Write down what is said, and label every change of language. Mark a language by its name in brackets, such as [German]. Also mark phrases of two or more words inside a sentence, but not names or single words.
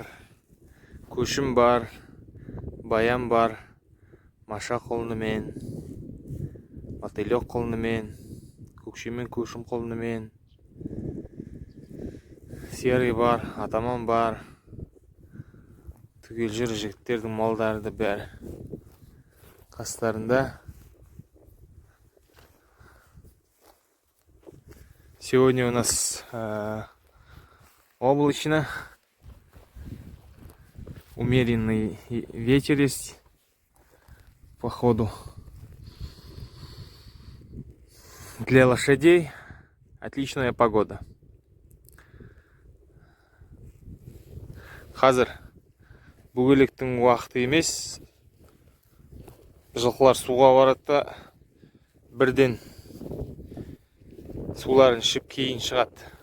[Kazakh] көшім бар, баян бар, маша құлынымен, мотылек құлынымен, көкше мен көшім құлынымен, серый бар, атаман бар, түгел жүр жігіттердің малдары да бәрі қастарында. [Russian] Сегодня у нас облачно, умеренный ветер есть, походу. Для лошадей отличная погода. [Kazakh] Қазір бөгелектің уақыты емес, жылқылар суға барады да бірден суларын ішіп кейін шығады.